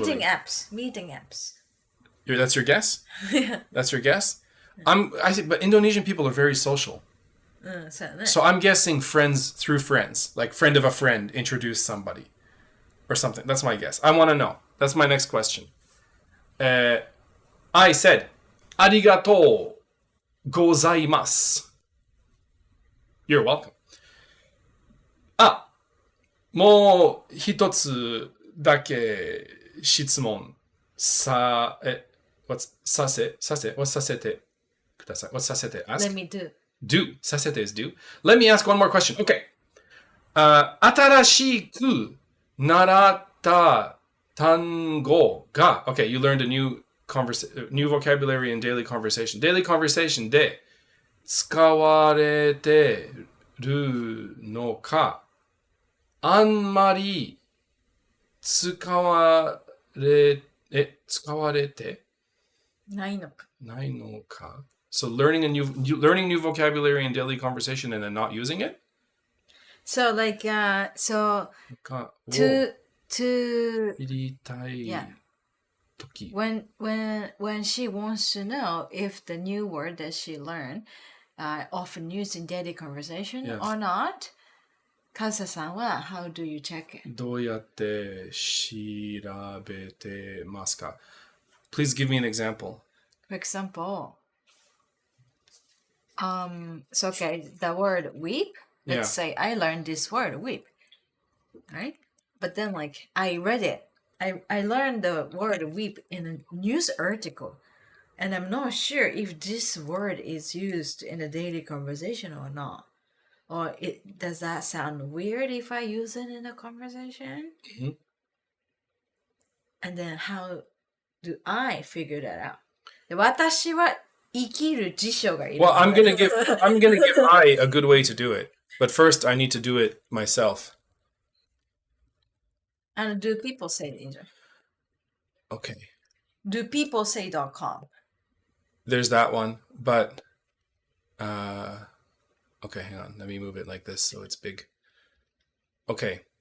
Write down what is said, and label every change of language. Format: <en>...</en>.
<en>Meeting apps. Meeting apps. That's your guess? That's your guess? But Indonesian people are very social.</en> <ja>そうやね。</ja> <en>So I'm guessing friends through friends, like friend of a friend introduced somebody or something. That's my guess. I want to know. That's my next question. I said, ありがとうございます. You're welcome.</en> <ja>あ、もう一つだけ質問what's させてください.</ja> <en>What's</en> <ja>させて ask?</ja> <en>Let me do. Do. させて is do. Let me ask one more question. Okay.</en> <ja>新しく習った単語が</ja> <en>Okay, you learned a new vocabulary in daily conversation. Daily conversation</en> <ja>で使われてるのか、あんまり使われてないのか。ないのか.</ja> <en>So learning new vocabulary in daily conversation and then not using it? So like so to</en> <ja>知りたい</ja> <en>yeah.</en> <ja>時.</ja> <en>When she wants to know if the new word that she learned often used in daily conversation Yes. or not, Kazusa-san wa how do you check it?</en> <ja>どうやって調べてますか?</ja> <en>Please give me an example. For example, so okay, the word weep. Let's say I learned this word weep, right? But then like I read it. I learned the word weep in a news article, and I'm not sure if this word is used in a daily conversation or not. Or does that sound weird if I use it in a conversation? Mhm. And then how do I figure that out?</en> <ja>で私は生きる辞書がいる。</ja> <en>Well, I'm gonna give I a good way to do it. But first I need to do it myself. And do people say it in Okay. Do people say.com? There's that one, but okay, hang on. Let me move it like this so it's big. Okay.</en>